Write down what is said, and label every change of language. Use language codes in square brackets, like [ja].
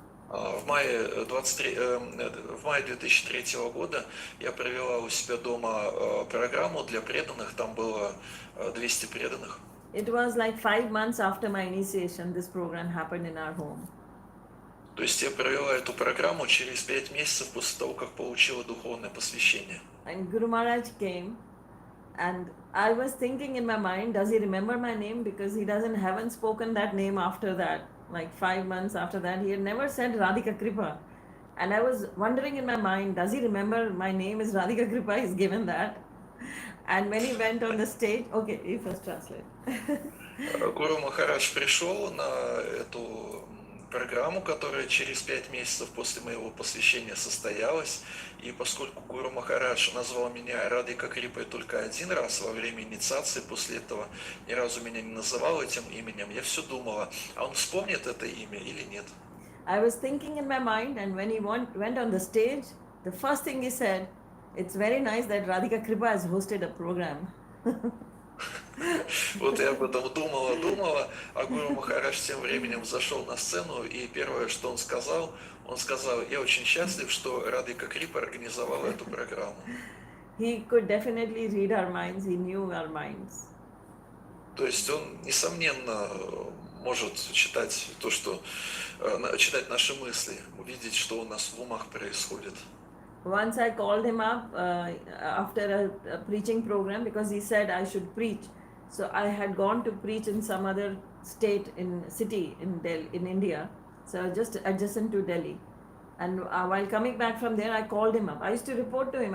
[ru] В мае 2003 года я провела у себя дома программу для преданных, там было 200 преданных. [en] It was like 5 months after my initiation, this program happened in our home. [ru] То есть я провела эту программу через 5 месяцев после того, как получила духовное посвящение. [en] And Guru Maharaj came, and I was thinking in my mind, does he remember my name? Because he haven't spoken that name after that. Like 5 months after that, he had never said Radhika Krpa. And I was wondering in my mind, does he remember my name is Radhika Krpa? He's given that. And when he went on the stage, okay, you first translate. [ru] Гуру Махарадж пришел на эту программу, которая через 5 месяцев после моего посвящения состоялась. И поскольку Гуру Махарадж назвал меня Радхика Крипой только один раз во время инициации, после этого ни разу меня не называл этим именем, я все думала, а он вспомнит это имя или нет. [en] I was thinking in my mind, and when he went on the stage, the first thing he said, it's very nice that Radhika Krpa has hosted a program. [ru] Вот я об этом думала, а Гуру Махарадж тем временем зашел на сцену, и первое, что он сказал, я очень счастлив, что Радхика Крипа организовала эту программу. [en] He could definitely read our minds, he knew our minds. [ru] То есть он, несомненно, может читать читать наши мысли, увидеть, что у нас в умах происходит. [en] Once I called him up after a preaching program because he said I should preach. So I had gone to preach in some other city in Delhi, in India. So just adjacent to Delhi. And while coming back from there, I called him up. I used to report to him.